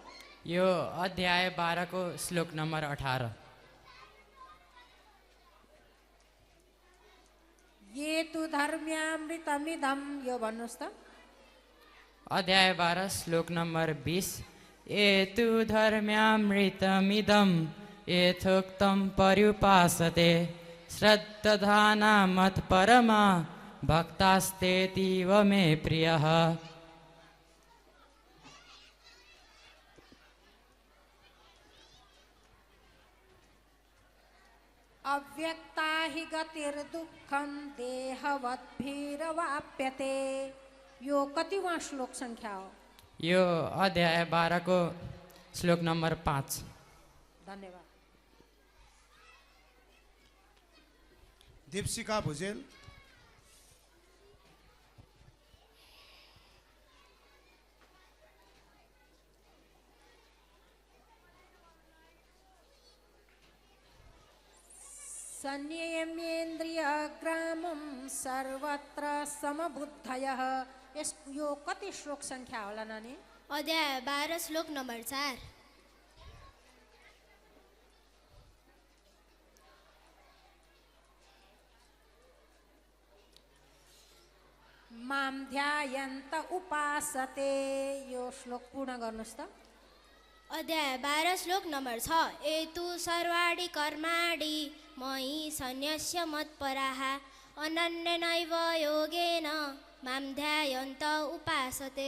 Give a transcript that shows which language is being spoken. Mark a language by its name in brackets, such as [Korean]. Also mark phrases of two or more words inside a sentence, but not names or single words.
[Nepali] यो अध्याय 12 को श्लोक नंबर 18। [Sanskrit] ये तु धर्म्यामृतमिदं, [Nepali] यो भन्नुहोस् त। अध्याय 12 श्लोक नंबर 20। [Sanskrit] एतु धर्म्यामृतमिदं यथोक्तं पर्युपासते श्रद्धाना मत्परमा भक्तास्तेतीव मे प्रियः। अव्यक्ता हि गतिर्दुःखं देहवद्भिरवाप्यते, [Nepali] यो कतिवां श्लोक संख्या हो? यो अध्याय 12 को श्लोक नंबर 5। धन्यवाद। दीपशिका भुजेल। [Sanskrit] संयम्येन्द्रियग्रामं सर्वत्र समबुद्धयः, [Nepali] यो कति श्लोक संख्या होला नानी? अध्याय 12 श्लोक नम्बर 4। [Sanskrit] मां ध्यायन्त उपासते, [Nepali] यो श्लोक पूर्ण गर्नुहोस् त। अध्याय 12 श्लोक नम्बर 6। [Sanskrit] एतु सर्वाणि कर्माणि मयि सन्न्यस्य मत्पराः अनन्येनैव योगेन मां ध्यायन्त उपासते।